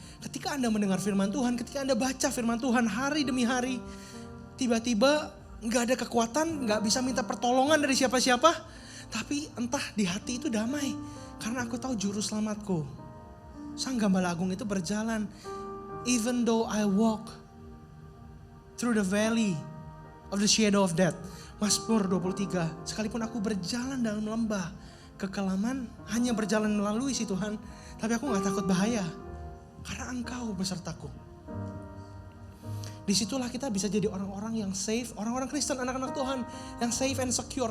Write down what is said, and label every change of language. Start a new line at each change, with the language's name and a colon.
Indonesian: Ketika Anda mendengar firman Tuhan, ketika Anda baca firman Tuhan hari demi hari, tiba-tiba gak ada kekuatan, gak bisa minta pertolongan dari siapa-siapa. Tapi entah di hati itu damai. Karena aku tahu juru selamatku. Sang Gembala Agung itu berjalan.
English: Even though I walk through the valley of the shadow of death.
Indonesian: Mazmur 23, sekalipun aku berjalan dalam lembah kekelaman, hanya berjalan melalui si Tuhan, tapi aku gak takut bahaya, karena Engkau besertaku. Disitulah kita bisa jadi orang-orang yang safe, orang-orang Kristen, anak-anak Tuhan yang
English: safe and secure.